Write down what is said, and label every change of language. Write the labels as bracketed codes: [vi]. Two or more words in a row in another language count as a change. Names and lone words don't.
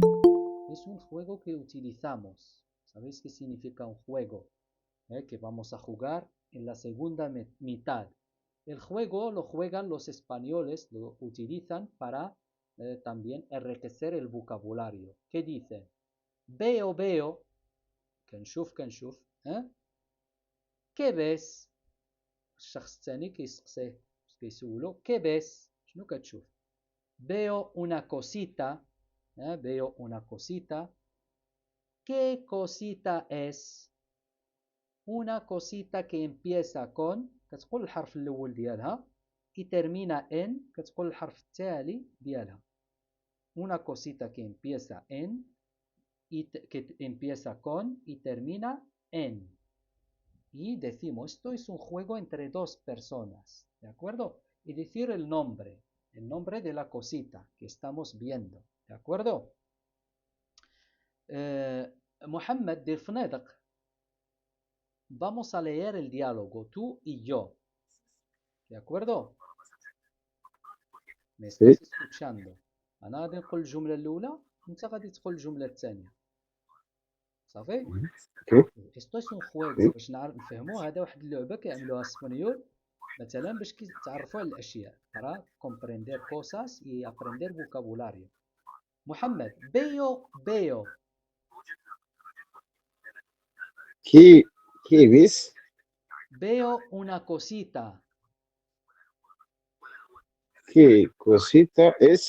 [es] Es un juego que utilizamos. ¿Sabéis qué significa un juego? Que vamos a jugar en la segunda mitad. El juego lo juegan los españoles, lo utilizan para también enriquecer el vocabulario. ¿Qué dicen? Veo, veo. [ar] كنشوف كي ves الشخص الثاني كيسقسيه كيسولو كي ves شنو كتشوف veo [es] una cosita veo una cosita ¿qué cosita es una cosita que empieza con [ar] كتقول الحرف الأول ديالها [es] y termina en [ar] كتقول الحرف التالي ديالها [es] una cosita que empieza en y que empieza con y termina en. Y decimos, esto es un juego entre dos personas, ¿de acuerdo? Y decir el nombre de la cosita que estamos viendo, ¿de acuerdo? Mohamed del Fnedq, vamos a leer el diálogo, tú y yo, ¿de acuerdo? ¿Me estás escuchando? [ar] أنا غادي نقول الجملة الأولى وأنت غادي تقول الجملة الثانية. صافي؟ [es] Esto es un juego [ar] باش نفهموا هذا واحد اللعبة كيعملوها الاسبانيول مثلا باش تعرفوا على الأشياء [es] para comprender cosas y aprender vocabulario. محمد veo ¿Qué ves? veo una cosita. ¿Qué cosita es?